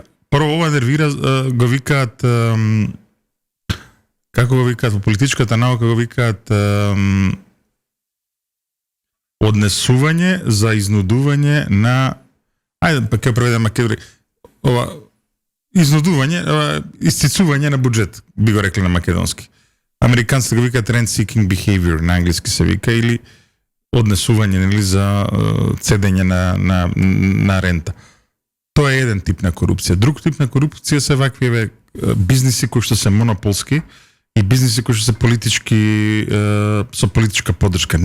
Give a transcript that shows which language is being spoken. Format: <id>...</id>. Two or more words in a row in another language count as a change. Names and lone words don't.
<mk>Прво ова нервира го викаат како го викаат во политичката наука, го викаат однесување за изнудување на ајде па ќе преведеме македонски ова изнудување, истицување на буџет, би го рекли на македонски. Американците го викаат</mk> <en>rent seeking behavior,</en> <mk>на англиски се вика, или однесување, нели, за цедење на рента. Тоа е еден тип на корупција. Друг тип на корупција се вакви бизниси кои што се монополски и бизниси кои што се политички со политичка поддршка.</mk>